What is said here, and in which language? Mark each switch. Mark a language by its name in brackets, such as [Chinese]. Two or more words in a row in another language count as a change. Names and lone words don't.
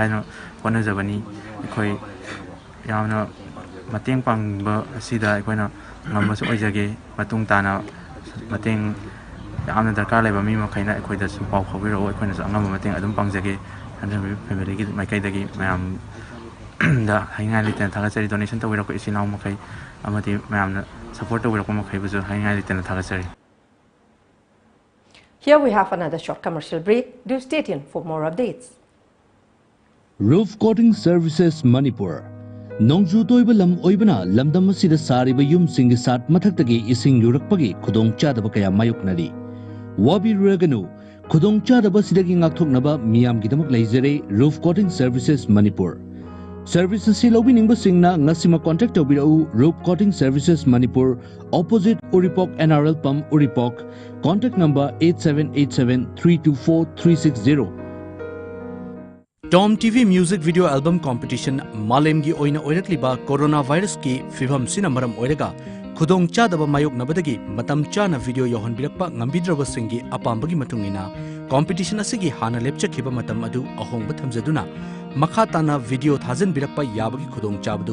[Manipuri] haino kona jabani koi yamna mateng pangba sida koina ngamasu ojage matung tana mateng amna darkar leba mi makaina ekoi da su pau khobiro ekoi na angam mateng adum pangjage Sandrembi family gi maikai dagi mayam da haingai liten thagachari donation tawira ko isinaw makai amati mayam na support tawira ko makai buju haingai liten thagachari. [English] Here we have another short commercial break. Do stay tuned for more updates. Roof coating services Manipur. [Manipuri] Nongju toiba lam oibana lamdam asida sariba yum sing sat mathaktage ising yurakpagi khudong chadaba kaya mayoknari. Wabi raganu khudong chadaba sidagi ngakthoknaba miyam gidamak leizare Roof coating services Manipur. Services si lobi ningba singna ngasima contact tawbirau Roof coating services Manipur opposite Uripok NRL pump Uripok. [English] Contact number 8787324360. [Manipuri] TOMTV [English] music video album competition [Manipuri] Malemgi oina oirakliba coronavirus ki fibam sina maram oiraga khudong chadaba mayok nabadagi matam chana video yohan birakpa ngambidraba singi apambagi matungina competition asigi hana lepchakhiba matam adu ahongba thamjaduna makhatana video thajan birakpa yabagi khudong chabadu